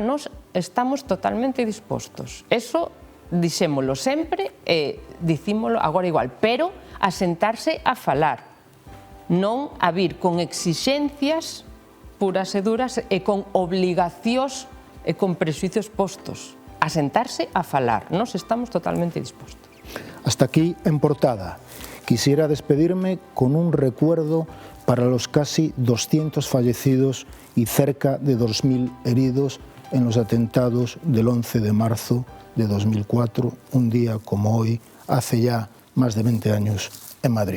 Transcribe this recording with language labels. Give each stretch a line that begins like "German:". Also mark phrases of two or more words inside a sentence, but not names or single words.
Galician: Nos estamos totalmente dispostos. Eso dixémolo sempre e dicímolo agora igual, pero a sentarse a falar, non a vir con exixencias puras e duras e con obligacións e con prexuicios postos. A sentarse a falar, nos estamos totalmente dispostos.
Spanish: Hasta aquí en portada. Quisiera despedirme con un recuerdo para los casi 200 fallecidos y cerca de 2.000 heridos en los atentados del 11 de marzo de 2004, un día como hoy, hace ya más de 20 años en Madrid.